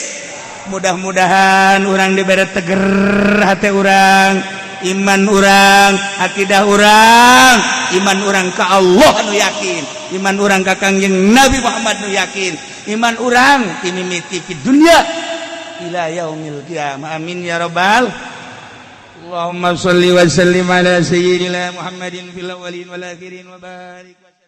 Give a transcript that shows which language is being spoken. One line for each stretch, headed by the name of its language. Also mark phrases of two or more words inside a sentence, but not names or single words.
Sundanese: Mudah-mudahan urang dibere teger hate urang, iman urang, akidah urang, iman urang ka Allah nu yakin, iman urang ka Kangjeng Nabi Muhammad nu yakin, iman urang timimiti
Arabic: في الدنيا إلى يوم القيامة. آمين يا رب ال. اللهم صل وسلم على سيدنا محمد في الأولين والآخرين وبارك